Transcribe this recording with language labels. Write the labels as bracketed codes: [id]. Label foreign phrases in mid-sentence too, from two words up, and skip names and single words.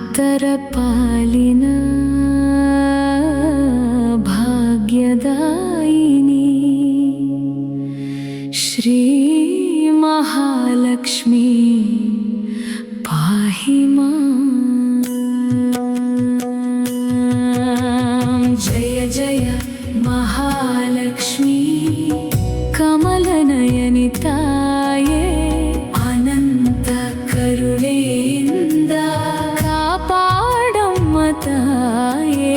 [kn] ಭಕ್ತರ ಪಾಲಿನ ಭಾಗ್ಯದಾಯಿನಿ ಶ್ರೀ ಮಹಾಲಕ್ಷ್ಮೀ [sa] ಪಾಹಿ ಮಾಂ. [kn] ಜಯ ಜಯ ಮಹಾಲಕ್ಷ್ಮೀ ಕಮಲನಯನಿ ತಾಯೇ, ಅನಂತ ಕರುಣೆಯಿಂದ ಕಾಪಾಡಮ್ಮ ತಾಯೇ.